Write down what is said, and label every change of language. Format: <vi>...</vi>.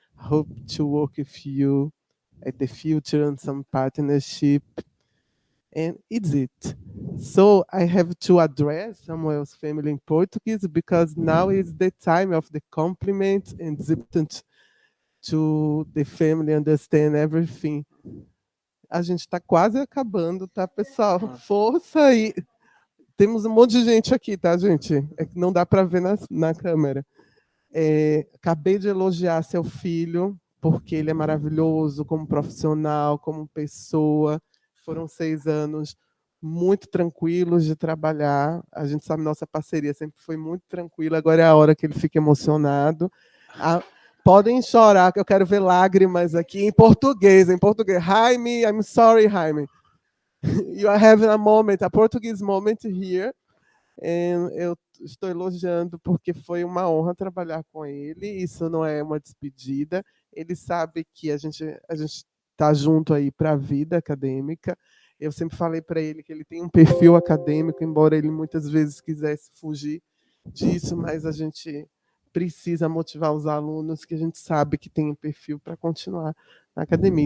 <en>Hope to work with you at the future on some partnership. And it's it. So I have to address Samuel's family in Portuguese because now is the time of the compliment and it's important to the family understand everything.</en> <pt>A gente está quase acabando, tá, pessoal? Força aí. Temos um monte de gente aqui, tá, gente? É que não dá para ver na câmera. Acabei de elogiar seu filho, porque ele é maravilhoso como profissional, como pessoa. Foram 6 anos muito tranquilos de trabalhar. A gente sabe, nossa parceria sempre foi muito tranquila. Agora é a hora que ele fica emocionado. Podem chorar, que eu quero ver lágrimas aqui em português.</pt> <en>Jaime, I'm sorry, Jaime. You are having a moment, a Portuguese moment here.</en> <pt>And eu estou elogiando porque foi uma honra trabalhar com ele. Isso não é uma despedida. Ele sabe que a gente está junto aí para a vida acadêmica. Eu sempre falei para ele que ele tem um perfil acadêmico, embora ele muitas vezes quisesse fugir disso, mas a gente precisa motivar os alunos que a gente sabe que tem um perfil para continuar na academia.</pt>